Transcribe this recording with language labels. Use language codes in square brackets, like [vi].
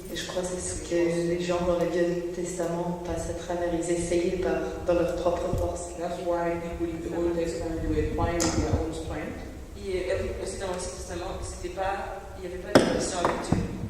[fr] Et je crois que c'est ce que les gens dans le Vieux Testament passent à travers. Ils essayaient dans leur propre force. [en] That's why people in the Old Testament were trying with their own strength. [fr] Et aussi dans l'Ancien Testament, il n'y avait pas de relation avec Dieu.